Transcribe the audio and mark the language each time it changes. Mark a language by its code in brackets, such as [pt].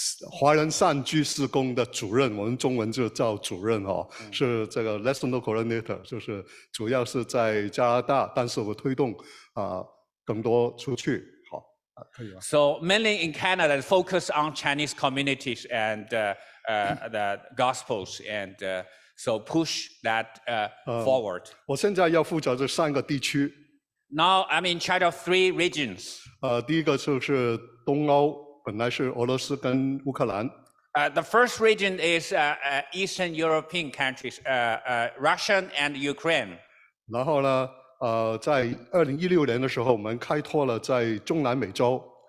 [zh] 华人善居事工的主任，我们中文就叫主任是这个 national coordinator， 就是主要是在加拿大，但是我推动更多出去，可以吗？ [en] So mainly in Canada, focus on Chinese communities and the Gospels, and so push that forward. [zh] 我现在要负责这3个地区。 [en] Now I'm in charge of 3 regions. [zh] 第一个就是东欧，本来是俄罗斯跟乌克兰。 [en] The first region is Eastern European countries, Russia and Ukraine. [zh] 然后呢，在2016年的时候，我们开拓了在中南美洲。